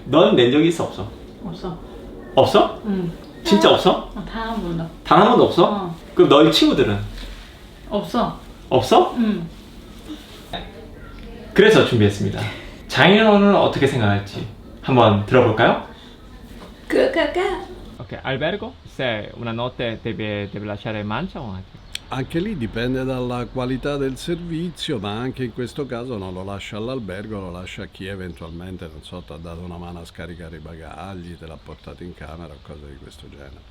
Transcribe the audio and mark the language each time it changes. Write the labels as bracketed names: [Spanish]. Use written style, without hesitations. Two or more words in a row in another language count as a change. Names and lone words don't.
[Korean] 넌 낸 적이 있어 없어? 없어. 없어? 진짜 없어? 단 한 번도. 단 한 번도 없어? 그럼 너희 친구들은? 없어. 없어? 그래서 준비했습니다. 장인어른은 어떻게 생각할지 한번 들어볼까요? [Italian] Ok, albergo? Se una notte deve lasciare mancia o anche? Anche lì dipende dalla qualità del servizio, ma anche in questo caso non lo lascia all'albergo, lo lascia a chi eventualmente, non so, ti ha dato una mano a scaricare i bagagli, te l'ha portato in camera o cose di questo genere.